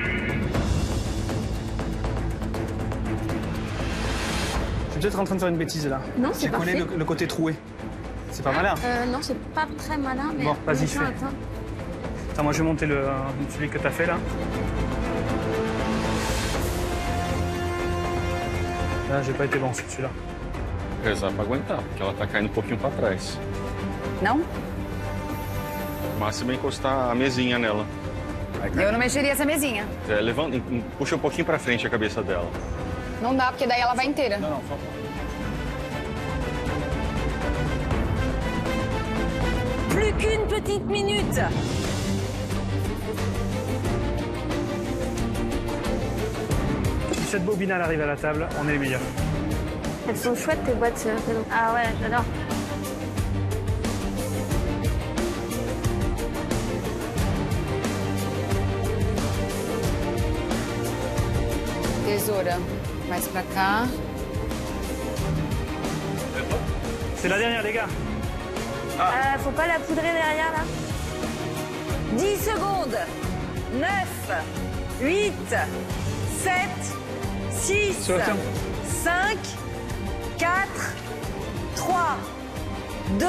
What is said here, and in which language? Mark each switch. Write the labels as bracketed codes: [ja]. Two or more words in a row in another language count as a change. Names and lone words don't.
[fr] Je suis peut-être en train de faire une bêtise là. Non, c'est J'ai collé parfait. le côté troué. C'est pas malin. Non, c'est pas très malin, mais... Bon, vas-y, fais. Attends. Attends, moi je vais monter celui que t'as fait là. Là, j'ai pas été bon sur celui-là. [pt] Rezar pra aguentar, porque ela tá caindo um pouquinho pra trás. Não? O máximo é encostar a mesinha nela. Eu não mexeria essa mesinha. Levanta, puxa um pouquinho pra frente a cabeça dela. Não dá, porque daí ela vai inteira. Não, só [fr] Plus qu'une petite minute. Si cette bobinale arrive à la table, on est les meilleurs. Elles sont chouettes, tes boîtes. Ah ouais, j'adore. [pt] Tesoura. Mais pra cá. [fr] C'est la dernière, les gars. Faut pas la poudrer derrière, là? 10 secondes. 9, 8, 7, 6, Sur la ferme. 5, 4, 3, 2, 1.